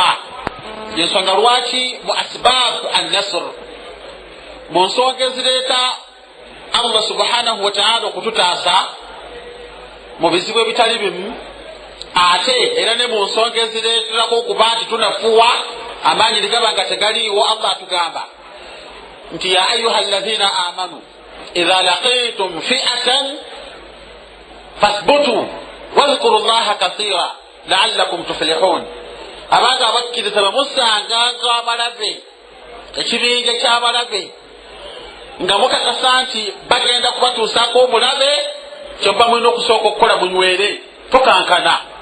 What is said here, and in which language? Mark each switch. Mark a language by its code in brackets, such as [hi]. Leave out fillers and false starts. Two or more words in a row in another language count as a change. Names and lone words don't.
[lg] Yensonga lwaki mu [ar] أسباب النصر, [lg] mu nsonga ezireeta Allah [ar] سبحانه وتعالى [lg] okututaasa mu bizibu ebitali bimu, ate era ne mu nsonga ezireeterako okuba nti tunafuwa amaanyi ligaba nga tegaliiwo. Allah atugamba nti [ar] يا أيها الذين آمنوا إذا لقيتم فئة فاثبتوا واذكروا الله كثيرا لعلكم تفلحون. [lg] Abantu abakkiriza bamusanganga abalabe, ekibinja ky'abalabe, nga mukakasa nti bagenda kubatuusaako omulabe, kyobba mulina okusooka okukola munywere, tokankana.